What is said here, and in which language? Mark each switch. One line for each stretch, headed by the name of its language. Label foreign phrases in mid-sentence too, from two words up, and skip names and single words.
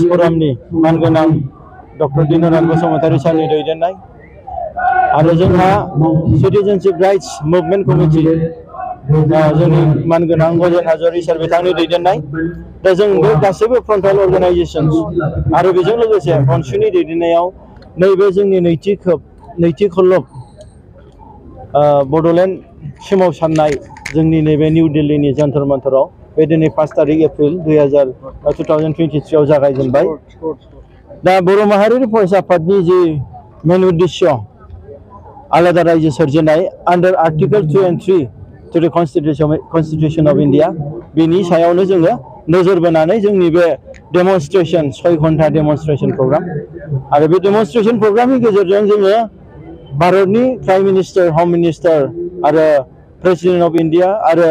Bodo: फरामनि मानगोनां डक्टर दिनराज बसुमतारी सारनि दैदेननाय आरो जोंहा सिटिजेनशिप राइट्स मुभमेन्ट कमिटि जोंनि मानगोनां गजेन हाज'वारि सार बिथांनि दैदेननाय दा जों बे गासैबो
English: frontal organisations
Bodo: आरो बेजों लोगोसे मनसुनि दैदेननायाव नैबे जोंनि नैथि खलब बड'लेण्ड सोमावसारनाय जोंनि नैबे निउ दिल्लीनि जन्तर मन्तराव बे दिनै 5 तारिख एप्रिल 2023 जागायजेनबाय दा बर' माहारियारि फरायसा आफादनि जि मेन उद्देश्य आलादा रायजो सोरजिनाय
English: under article 2 and 3 to the Constitution of India
Bodo: बेनि सायावनो जोङो नोजोर बोनानै जोंनि बे डेमनस्ट्रेशन 6 घन्टा डेमनस्ट्रेशन प्रग्राम आरो बे डेमनस्ट्रेशन प्रग्रामनि गेजेरजों जोङो भारतनि
English: prime minister home minister
Bodo: आरो
English: president of India
Bodo: आरो